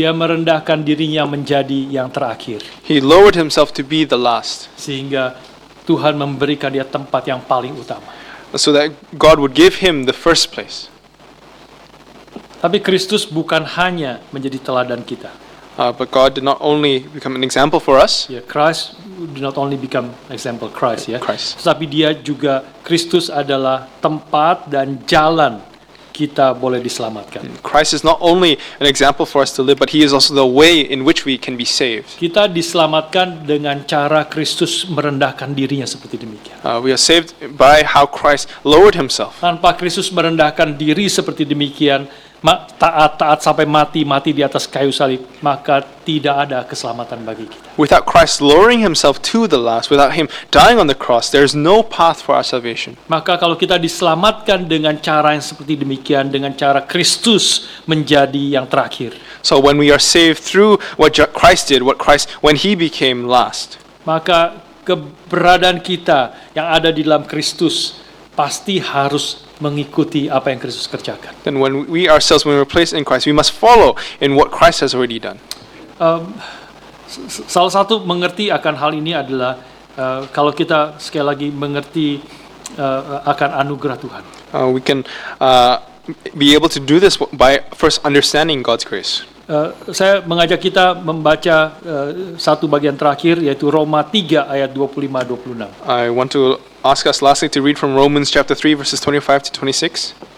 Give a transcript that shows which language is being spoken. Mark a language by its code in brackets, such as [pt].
[id] Dia merendahkan dirinya menjadi yang terakhir. [en] He lowered himself to be the last. [id] Sehingga Tuhan memberikan dia tempat yang paling utama. [en] So that God would give him the first place. [id] Tapi Kristus bukan hanya menjadi teladan kita. [en] But God did not only become an example for us. Yeah, Christ did not only become example Christ, ya. Christ. [id] Tetapi dia juga, Kristus adalah tempat dan jalan kita boleh diselamatkan. [en] Christ is not only an example for us to live, but he is also the way in which we can be saved. [id] Kita diselamatkan dengan cara Kristus merendahkan dirinya seperti demikian. [en] We are saved by how Christ lowered himself. [id] Tanpa Kristus merendahkan diri seperti demikian, taat sampai mati di atas kayu salib, maka tidak ada keselamatan bagi kita. [en] Without Christ lowering himself to the last, without him dying on the cross, there is no path for our salvation. [id] Maka kalau kita diselamatkan dengan cara yang seperti demikian, dengan cara Kristus menjadi yang terakhir, [en] So when we are saved through what Christ did, when he became last, [id] maka keberadaan kita yang ada di dalam Kristus pasti harus mengikuti apa yang Kristus kerjakan. [en] then when we were placed in Christ, we must follow in what Christ has already done. [id] Salah satu mengerti akan hal ini adalah kalau kita sekali lagi mengerti akan anugerah Tuhan. [en] We can be able to do this by first understanding God's grace. [id] saya mengajak kita membaca satu bagian terakhir, yaitu Roma 3 ayat 25-26. [en] I want to ask us lastly to read from Romans chapter 3 verses 25 to 26.